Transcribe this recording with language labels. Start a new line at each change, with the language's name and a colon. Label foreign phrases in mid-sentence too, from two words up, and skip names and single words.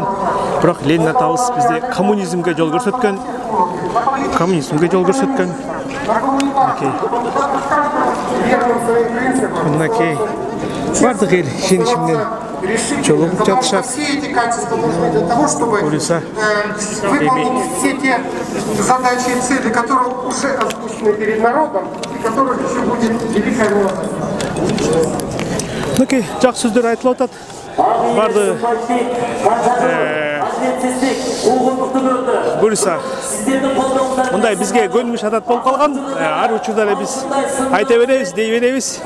Kyrgyz: Бирок Ленин атабыз бизде коммунизмге жол көрсөткөн. Коммунизмге жол көрсөткөн. Мынакей бардык эл ишеничи менен жолугуп жатышат. Буюрса,
Russian: выполнить все те задачи и цели, которые уже озвучены перед народом и которых еще будет великая власть.
Kyrgyz: Мынакей жакшы сөздөр айтылып атат. Барды буюрса, мындай бизге көнүмүш адат болуп калган. Ар учурда эле биз айта беребиз, дей беребиз.